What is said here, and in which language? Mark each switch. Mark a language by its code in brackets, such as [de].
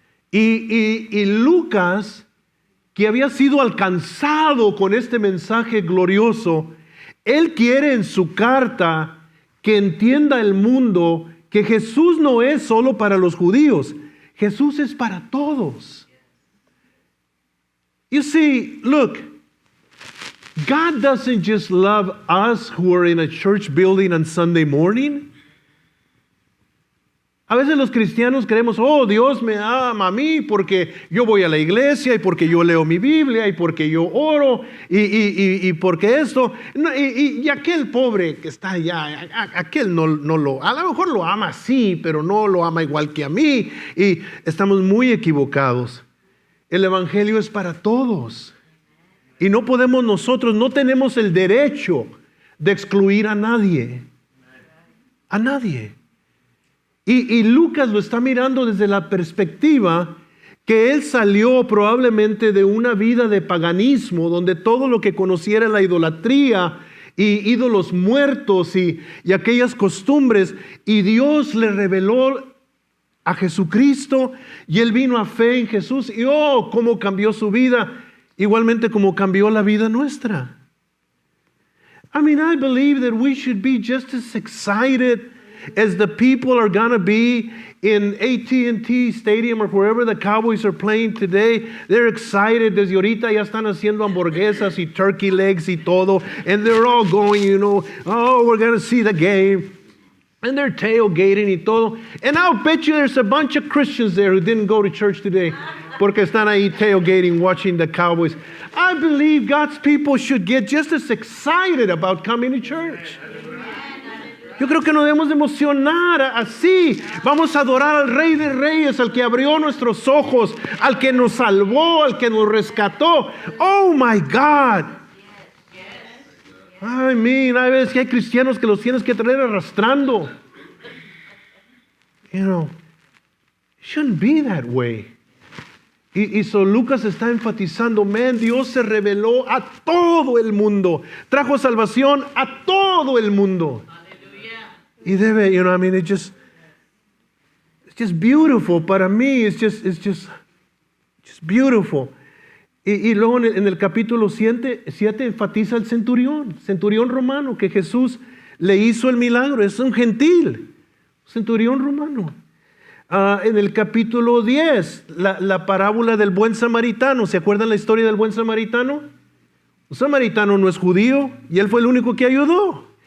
[es] Y Lucas, que había sido alcanzado con este mensaje glorioso, él quiere en su carta que entienda el mundo que Jesús no es solo para los judíos, Jesús es para todos. [en] You see, look, God doesn't just love us who are in a church building on Sunday morning. [es] A veces los cristianos creemos, oh, Dios me ama a mí porque yo voy a la iglesia y porque yo leo mi Biblia y porque yo oro y porque esto. Y aquel pobre que está allá, aquel no lo, a lo mejor lo ama sí, pero no lo ama igual que a mí. Y estamos muy equivocados. El evangelio es para todos. Y no podemos nosotros, no tenemos el derecho de excluir a nadie. A nadie. Y Lucas lo está mirando desde la perspectiva que él salió probablemente de una vida de paganismo, donde todo lo que conociera la idolatría y ídolos muertos y aquellas costumbres, y Dios le reveló a Jesucristo y él vino a fe en Jesús y oh, cómo cambió su vida, igualmente como cambió la vida nuestra. [en] I mean, I believe that we should be just as excited as the people are going to be in AT&T Stadium or wherever the Cowboys are playing today. They're excited. [es] Desde ahorita ya están haciendo hamburguesas y turkey legs y todo. [en] And they're all going, you know, oh, we're going to see the game. And they're tailgating [es] y todo. [en] And I'll bet you there's a bunch of Christians there who didn't go to church today [es] porque están ahí [en] tailgating, watching the Cowboys. I believe God's people should get just as excited about coming to church. [es] Yo creo que nos debemos de emocionar así. Vamos a adorar al Rey de Reyes, al que abrió nuestros ojos, al que nos salvó, al que nos rescató. [en] Oh my God. I mean, [es] hay veces que hay cristianos que los tienes que traer arrastrando. [en] You know, it shouldn't be that way. [es] Y so Lucas está enfatizando, man, Dios se reveló a todo el mundo. Trajo salvación a todo el mundo. Y debe, [en] you know, I mean, it's just beautiful. [es] Para mí, [en] it's just beautiful. [es] Y luego en el capítulo 7 enfatiza el centurión romano, que Jesús le hizo el milagro. Es un gentil, centurión romano. En el capítulo 10, la parábola del buen samaritano. ¿Se acuerdan la historia del buen samaritano? Un samaritano no es judío y él fue el único que ayudó.